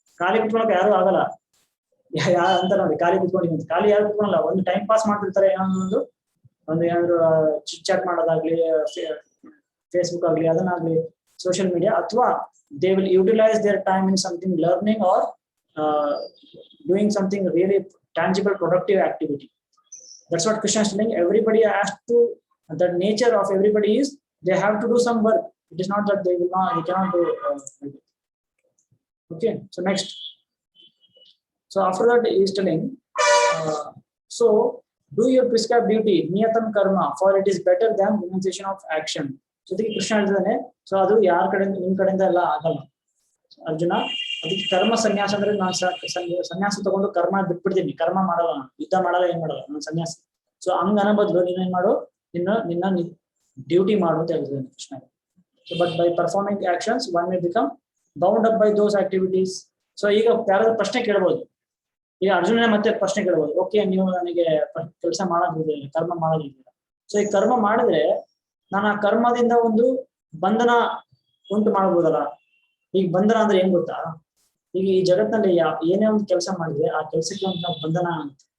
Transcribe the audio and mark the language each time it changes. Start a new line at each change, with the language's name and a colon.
Kannada: ಖಾಲಿ ಕುತ್ಕೊಳಕ್ ಯಾರು ಆಗಲ್ಲ ಅಂತ ನೋಡಿ, ಖಾಲಿ ಕುತ್ಕೊಂಡಿದ್ದೀನಿ, ಖಾಲಿ ಯಾರು ಕುತ್ಕೊಳಲ್ಲ, ಒಂದು ಟೈಮ್ ಪಾಸ್ ಮಾಡ್ತಿರ್ತಾರೆ. ಏನಾದ್ರು ಚಿಟ್ ಚಾಟ್ ಮಾಡೋದಾಗ್ಲಿ, ಫೇಸ್ಬುಕ್ ಆಗ್ಲಿ, ಅದನ್ನಾಗ್ಲಿ, ಸೋಷಿಯಲ್ ಮೀಡಿಯಾ, ಅಥವಾ
English: They will utilise their time in something learning or doing something really tangible productive activity. That's what Krishna is telling. Everybody has to, the nature of everybody is they have to do some work. It is not that they cannot do okay. So next, so after that he is telling, so do your prescribed duty niyatam karma, for it is better than renunciation of action. So the Krishna
Kannada: ಹೇಳ್ತಾನೆ, so ಅದು ಯಾರ ಕಡೆಯಿಂದ, ನಿಮ್ ಕಡೆಯಿಂದ ಎಲ್ಲ ಆಗಲ್ಲ ಅರ್ಜುನ. ಅದಕ್ಕೆ ಕರ್ಮ ಸನ್ಯಾಸ ಅಂದ್ರೆ ನಾನು ಸನ್ಯಾಸ ತಗೊಂಡು ಕರ್ಮ ಬಿಟ್ಬಿಡ್ತೀನಿ, ಕರ್ಮ ಮಾಡಲ್ಲ, ನಾನು ಯುದ್ಧ ಮಾಡಲ್ಲ, ಏನ್ ಮಾಡಲ್ಲ, ನಾನು ಸನ್ಯಾಸಿ. ಸೊ ಹಂಗ ಅನ್ನೋ ಬದಲು ನೀನೇನ್ ಮಾಡು, ನಿನ್ನ ಡ್ಯೂಟಿ ಮಾಡು ಅಂತ ಹೇಳ್ತಿದ್ದಾನೆ Krishna.
English: So, but by performing actions, one may become bound up by those activities.
Kannada: So, ಈಗ ಯಾರಾದ್ರೂ ಪ್ರಶ್ನೆ ಕೇಳಬಹುದು. ಈಗ ಅರ್ಜುನನೇ ಮತ್ತೆ ಪ್ರಶ್ನೆ ಕೇಳಬಹುದು. ಓಕೆ, ನೀವು ನನಗೆ ಕೆಲಸ ಮಾಡೋದಿಲ್ಲ, ಕರ್ಮ ಮಾಡೋದಿಲ್ಲ. ಸೊ ಈ ಕರ್ಮ ಮಾಡಿದ್ರೆ ನಾನು ಆ ಕರ್ಮದಿಂದ ಒಂದು ಬಂಧನ ಉಂಟು ಮಾಡಬಹುದಲ್ಲ. ಈಗ ಬಂಧನ ಅಂದ್ರೆ ಏನ್ ಗೊತ್ತಾ? ಈಗ ಈ ಜಗತ್ತಿನಲ್ಲಿ ಏನೇ ಒಂದು ಕೆಲಸ ಮಾಡಿದ್ರೆ ಆ ಕೆಲಸಕ್ಕೆ ಒಂದು ಬಂಧನ ಅಂತ.